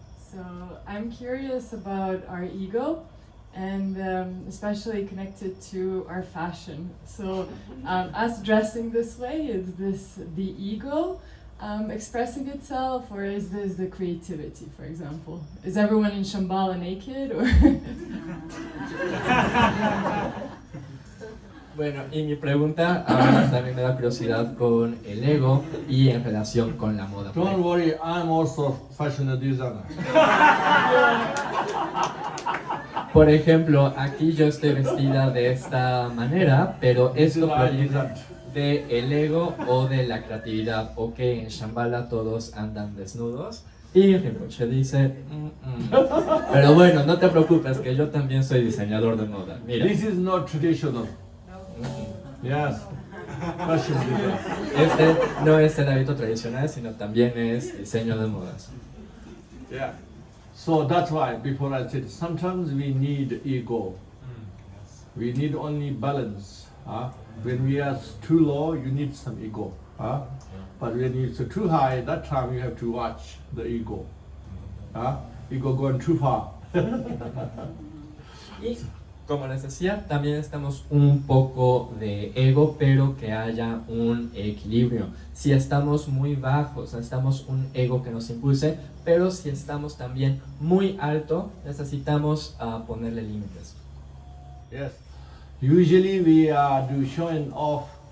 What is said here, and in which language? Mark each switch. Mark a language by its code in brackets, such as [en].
[en] So I'm curious about our ego and especially connected to our fashion. So us dressing this way, is this the ego expressing itself, or is this the creativity, for example? Is everyone in Shambhala naked, or? [es] Bueno, y mi pregunta ahora también me da curiosidad con el ego y en relación con la moda. [en] Don't worry, I'm also fashion designer. [es] Por ejemplo, aquí yo estoy vestida de esta manera, pero esto proviene del ego o de la creatividad, o que en Shambhala todos andan desnudos. Y Rinpoche dice, pero bueno, no te preocupes, que yo también soy diseñador de moda. Mira. [en] This is not traditional. Yes. Fashion design. [es] Este no es el hábito tradicional, sino también es diseño de modas. [en] Yeah. So that's why before I said sometimes we need ego. We need only balance. When we are too low, you need some ego. But when it's too high, that time you have to watch the ego. Ego going too far. [es] Y como les decía, también estamos un poco de ego, pero que haya un equilibrio. Si estamos muy bajos, necesitamos un ego que nos impulse, pero si estamos también muy alto, necesitamos ponerle límites. [en] Yes. Usually we do showing off.